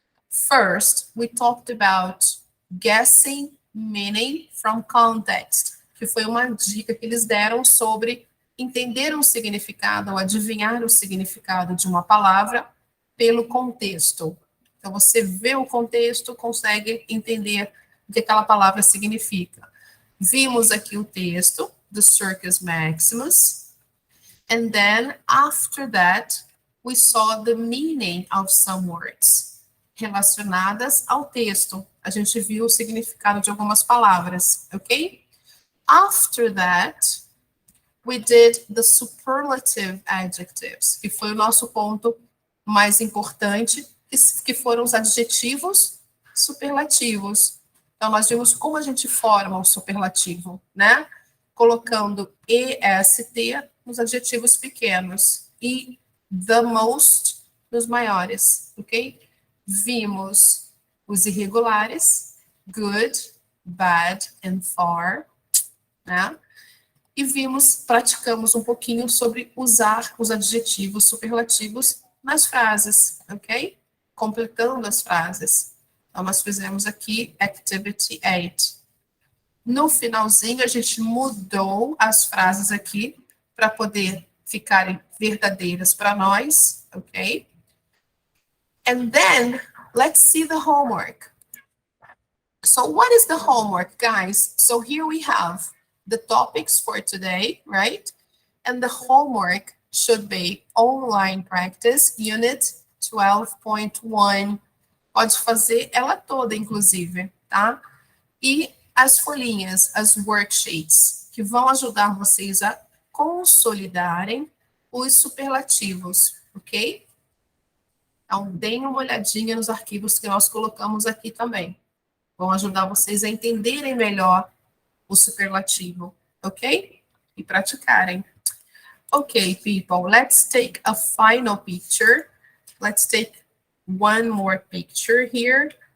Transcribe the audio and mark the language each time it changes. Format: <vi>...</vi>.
<en>First, we talked about guessing meaning from context,</en> <pt>que foi uma dica que eles deram sobre entender o significado, ou adivinhar o significado de uma palavra pelo contexto. Então, você vê o contexto, consegue entender o que aquela palavra significa. Vimos aqui o texto do Circus Maximus,</pt> <en>and then, after that, we saw the meaning of some words</en> <pt>relacionadas ao texto. A gente viu o significado de algumas palavras, ok?</pt> <en>After that, we did the Superlative Adjectives,</en> <pt>que foi o nosso ponto mais importante, que foram os adjetivos superlativos. Então, nós vimos como a gente forma o superlativo, né? Colocando EST nos adjetivos pequenos e the most nos maiores, ok? Vimos os irregulares, good, bad and far, né? E praticamos um pouquinho sobre usar os adjetivos superlativos nas frases, ok? Completando as frases. Então, nós fizemos aqui Activity 8. No finalzinho, a gente mudou as frases aqui para poder ficarem verdadeiras para nós, ok?</pt> <en>And then, let's see the homework. So what is the homework, guys? So here we have the topics for today, right? And the homework should be online practice, unit 12.1.</en> <pt>Pode fazer ela toda, inclusive, tá? E as folhinhas, as worksheets, que vão ajudar vocês a consolidarem os superlativos, ok? Então, deem uma olhadinha nos arquivos que nós colocamos aqui também. Vão ajudar vocês a entenderem melhor o superlativo, ok? E praticarem.</pt> <en>Ok, people, let's take a final picture. Let's take one more picture here.</en>